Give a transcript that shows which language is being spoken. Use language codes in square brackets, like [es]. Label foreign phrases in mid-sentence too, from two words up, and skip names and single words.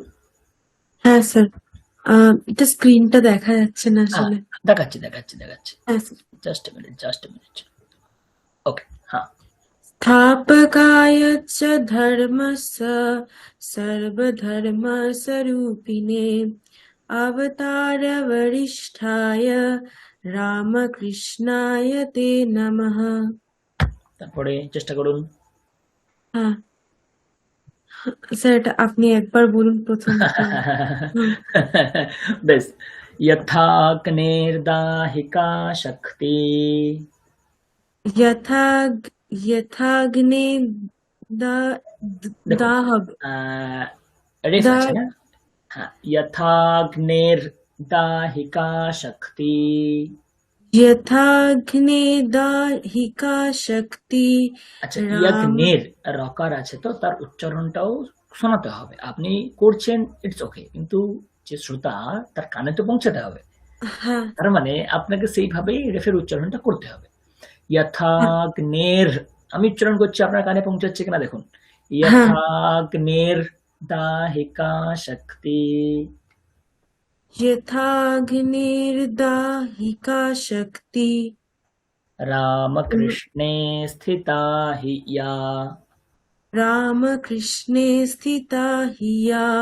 [bn] হ্যাঁ স্যার এটা স্ক্রিনটা দেখা যাচ্ছে না হ্যাঁ আসলে দেখাচ্ছি দেখাচ্ছি দেখাচ্ছি হ্যাঁ স্যার [en] just a minute [bn] ওকে হ্যাঁ [sa] स्थापकाय च धर्मस्य सर्वधर्मस्वरूपिणे अवतारवरिष्ठाय रामकृष्णाय ते नमः [bn] তারপরে চেষ্টা করুন हाँ স্যার এটা আপনি একবার বলুন প্রথমটা। হুম। বেশ, [sa] यथाग्निर्दाहिका शक्ति। यथा यथाग्ने दा [bn] দেখুন, [sa] दाह [bn] রেফ [sa] दा [bn] আছে না? হ্যাঁ, [sa] यथाग्निर्दाहिका शक्ति। यथाग्ने दाहिका शक्ति [bn] আচ্ছা, राम। ইয়াগ্নির রকার আছে তো তার উচ্চারণটাও শোনাতে হবে। আপনি করছেন, [en] it's okay, [bn] কিন্তু যে শ্রোতা তার কানে তো পৌঁছাতে হবে। हाँ তার মানে আপনাকে সেইভাবেই রেফের উচ্চারণটা করতে হবে। हाँ यथाग्नेर, আমি উচ্চারণ করছি, আপনার কানে পৌঁছাচ্ছে কিনা দেখুন। हाँ [sa] यथाग्नेर दाहिका शक्ति। यथाग्निर्दाहिका शक्ति रामकृष्णे स्थिता हि या। रामकृष्णे स्थिता हिया।